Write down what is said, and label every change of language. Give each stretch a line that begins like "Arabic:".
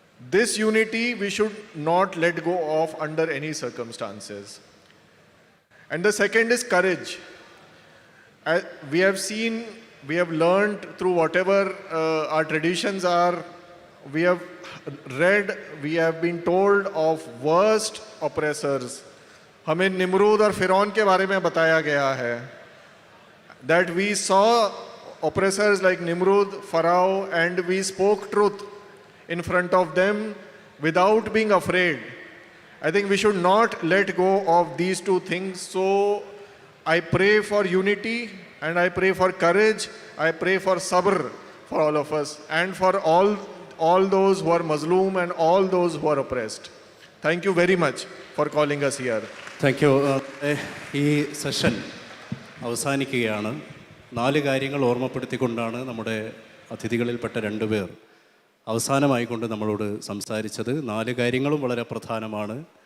English: This unity we should not let go of under any circumstances. And the second is courage. We have seen, we have learned through whatever our traditions are, we have read, we have been told of worst oppressors.
Hindi: हमें Nimrod और फिरौन के बारे में बताया गया है.
English: That we saw oppressors like Nimrud, Pharaoh, and we spoke truth in front of them without being afraid. I think we should not let go of these 2 things. So I pray for unity and I pray for courage. I pray for sabr for all of us and for all those who are Mazloom and all those who are oppressed. Thank you very much for calling us here.
Malayalam: Thank you. ഈ session അവസാനിക്കുകയാണ്. 4 കാര്യങ്ങൾ ഓർമ്മപ്പെടുത്തിക്കൊണ്ടാണ് നമ്മുടെ അതിഥികളിൽപ്പെട്ട 2 പേർ അവസാനമായിക്കൊണ്ട് നമ്മളോട് സംസാരിച്ചത്. 4 കാര്യങ്ങളും വളരെ പ്രധാനമാണ്.